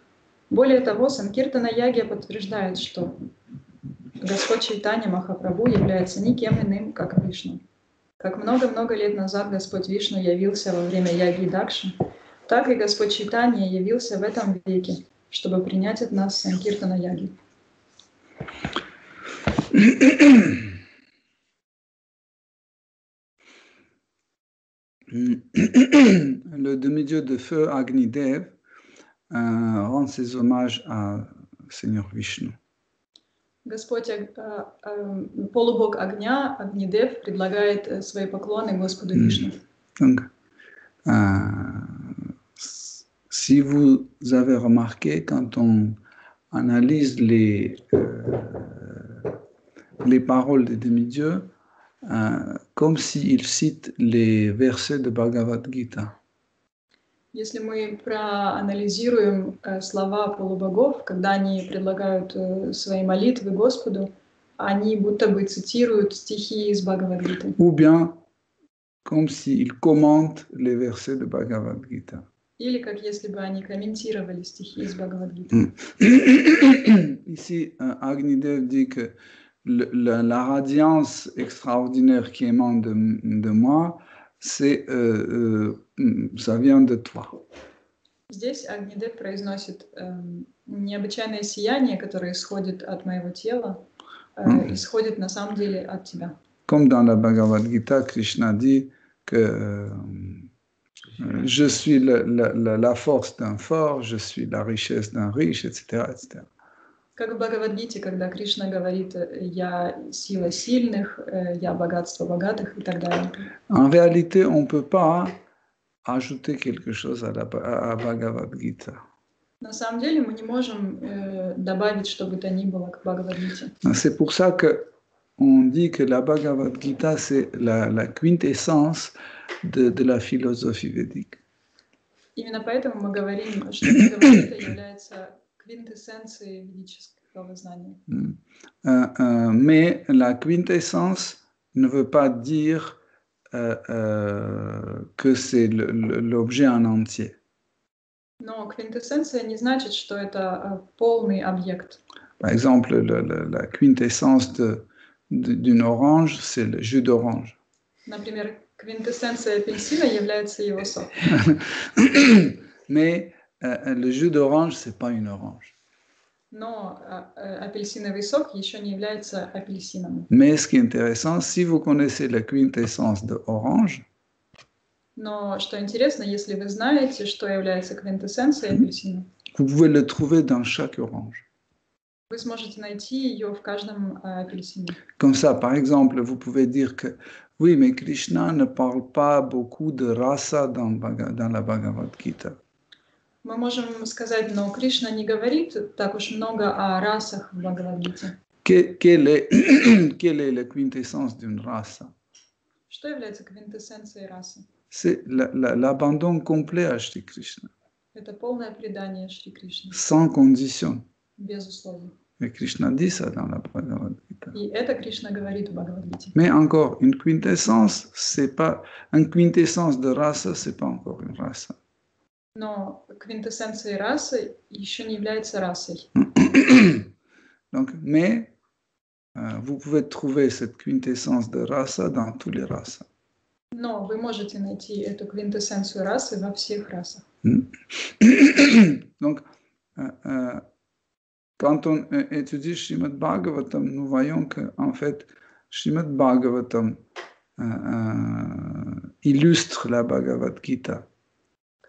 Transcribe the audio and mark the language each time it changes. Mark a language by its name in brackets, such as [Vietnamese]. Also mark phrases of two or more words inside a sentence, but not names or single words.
[Russian] Более того, Санкиртана Ягья подтверждает, что Господь Чайтанья Махапрабху является никем иным, как Вишну. Как много-много лет назад Господь Вишну явился во время Ягьи Дакши, так и Господь Чайтанья явился в этом веке, чтобы принять от нас Санкиртана Ягьи. [French] Le demi-dieu de feu Agnidev rend ses hommages à Seigneur Vishnu. [Russian] Господь, полубог огня, Агнидев, предлагает свои поклоны Господу Вишну. [French] Donc, si vous avez remarqué, quand on analyse les paroles des demi-dieux, comme s'ils citent les versets de Bhagavad Gita. [Russian] Если мы проанализируем слова полубогов, когда они предлагают свои молитвы Господу, они будто бы цитируют стихи из Бхагавад-гиты. [French] Ou bien, comme s'ils commentent les versets de Bhagavad Gita. [Russian] Или как если бы они комментировали стихи из Бхагавад-гиты. [French] Ici, Agnidev dit que la radiance extraordinaire qui émane de moi, ça vient de toi. [Russian] Здесь Агнидев произносит необычайное сияние, которое исходит от моего тела, исходит на самом деле от тебя. [French] Comme dans la Bhagavad Gita, Krishna dit que je suis la force d'un fort, je suis la richesse d'un riche, etc., etc. [Russian] Как в Бхагавад-гите, когда Кришна говорит «я сила сильных», «я богатство богатых» и так далее. [French] En réalité, on ne peut pas ajouter quelque chose à Bhagavad Gita. [Russian] На самом деле мы не можем добавить что бы то ни было к Бхагавад-гите. [French] C'est pour ça qu'on dit que la Bhagavad Gita, c'est la quintessence de la philosophie védique. [Russian] Imенно поэтому мы говорим, что Бхагавад-гита является quintessence ведического знания. [French] Mais la quintessence ne veut pas dire que c'est l'objet en entier. [Russian] Но quintessence не значит, что это полный объект. [French] Par exemple, la quintessence d'une orange, c'est le jus d'orange. [Russian] Например, квинтэссенция апельсина является его сок. [French] Mais le jus d'orange, c'est pas une orange. [Russian] Но апельсиновый сок еще не является апельсином. [French] Mais ce qui est intéressant, si vous connaissez la quintessence de orange, [Russian] но что интересно, если вы знаете, что является квинтэссенцией апельсина, [French] vous pouvez le trouver dans chaque orange. [Russian] Вы сможете найти ее в каждом апельсине. [French] Comme ça, par exemple, vous pouvez dire que oui, mais Krishna ne parle pas beaucoup de rasa dans la Bhagavad Gita. [Russian] Мы можем сказать, но Кришна не говорит так уж много о расах в Бхагавад-гите. [French] Quelle est la quintessence d'une race? [Russian] Что является квинтэссенцией расы? [French] C'est l'abandon complet à Shri Krishna. [Russian] Это полное предание Шри Кришне. [French] Sans condition. [Russian] Без условий. [French] Et Krishna dit ça dans la Bhagavad Gita. [Russian] И это Кришна говорит в Бхагавад-гите. [French] Mais encore, une quintessence, c'est pas une quintessence de race, c'est pas encore une race. [Russian] Но квинтэссенцией расы еще не является расой. [French] Donc, mais vous pouvez trouver cette quintessence de race dans toutes les races. [Russian] Но вы можете найти эту квинтэссенцию расы во всех расах. [French] Donc, quand on étudie Shrimad Bhagavatam, nous voyons que en fait, Shrimad Bhagavatam illustre la Bhagavad Gita.